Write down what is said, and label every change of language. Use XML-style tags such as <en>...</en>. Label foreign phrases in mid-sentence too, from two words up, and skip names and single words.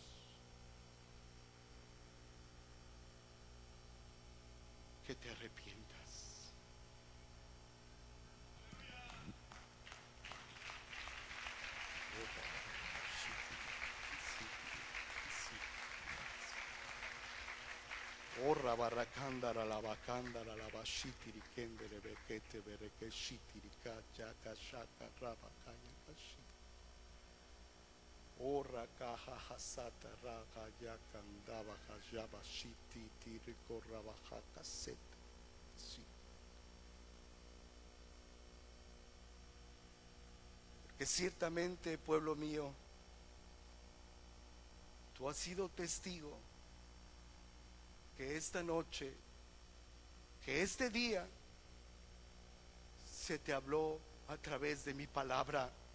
<es>Que te arrepientas. Orra barracándara la bacándara la bashitiri kendere bekete bereke shitiri kachaka shaka rabakaya bashitiri. Orra kaha hasata raga yakandaba hajaba shiti tiriko rabahaka sete. Sí. Porque ciertamente, pueblo mío, tú has sido testigo que esta noche, que este día se te habló a través de mi palabra,</es>